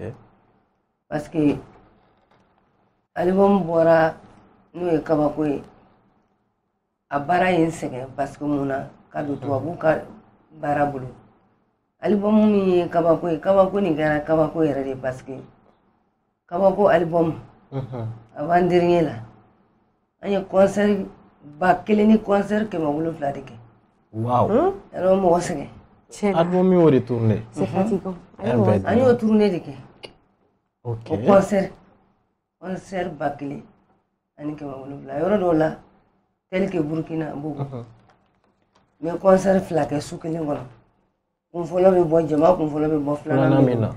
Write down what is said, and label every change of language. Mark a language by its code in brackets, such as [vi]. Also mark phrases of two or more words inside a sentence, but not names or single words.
[fr] Parce que [bm] album bɔra n'o ye kabako ye a baara ye n sɛgɛn parce que munna ka don tubabu ka baara bolo. Album min ye kabako ye kabako nin kɛra kabako yɛrɛ de [fr] parce que [bm] kabako [fr] album avant dernier [bm] la an ye concert 1000 ni concert 700 de kɛ. Wow. Alors mɔgɔ sɛgɛn. Album min y'o de tourné. [fr] C'est fatigant. [bm] An y'o tourné de kɛ. Ok. O concert 1000 ani 700 yɔrɔ dɔw la [fr] tel que [bm] Burkina Bogo. Mais concert 2 kɛ su kelen kɔnɔ. Kun fɔlɔ bɛ bɔ jama kun fɔlɔ bɛ bɔ filanan min na.